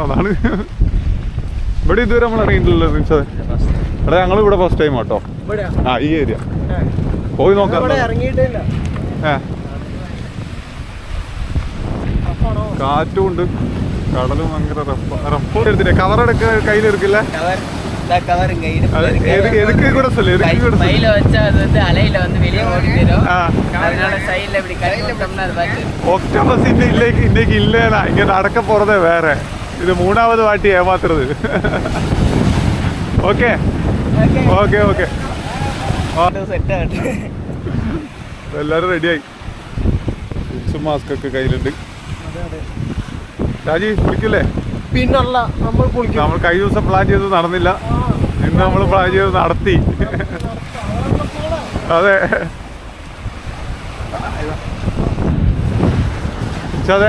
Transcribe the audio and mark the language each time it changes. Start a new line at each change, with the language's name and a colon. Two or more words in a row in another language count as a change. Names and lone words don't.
Malayalam: അതാണ് ഇവിടെ ഇതുവരെ നമ്മൾ ഇറങ്ങിയിട്ടില്ലല്ലോ നിമിഷം. എടാ ഞങ്ങളിവിടെ ഫസ്റ്റ് ടൈം കേട്ടോ. ഈ ഏരിയ പോയി നോക്കാം. കാറ്റും ഉണ്ട്, കടലും ഭയങ്കര റഫ്. എടുത്തില്ലേ കവർ എടുക്ക കയ്യിലെടുക്കില്ല?
Tamil: எதுக்கு கூட சொல்லு. கையில வச்சா அது வந்து அலையில வந்து வெளியே ஓடி போயிடும். அதனால சைடுல இப்படி கரெக்ட்டா அது பாத்து ஒக்டோபஸ் இன்னைக்கு இல்லனா இங்க நடக்க போறதே வேற. இது 3வது வாட்டி ஏமாத்துறது. ஓகே ஓகே ஓகே
Malayalam: ഓട്ടോ സെറ്റ് ആയിട്ട് എല്ലാരും റെഡിയായി. മാസ്ക് ഒക്കെ കയ്യിലുണ്ട്. ഷാജി കുളിക്കില്ലേ? പിന്നല്ല നമ്മൾ കഴിഞ്ഞ ദിവസം പ്ലാൻ ചെയ്തത് നടന്നില്ല. ഇന്ന് നമ്മൾ പ്ലാൻ ചെയ്ത് നടത്തി. അതെ അതെ.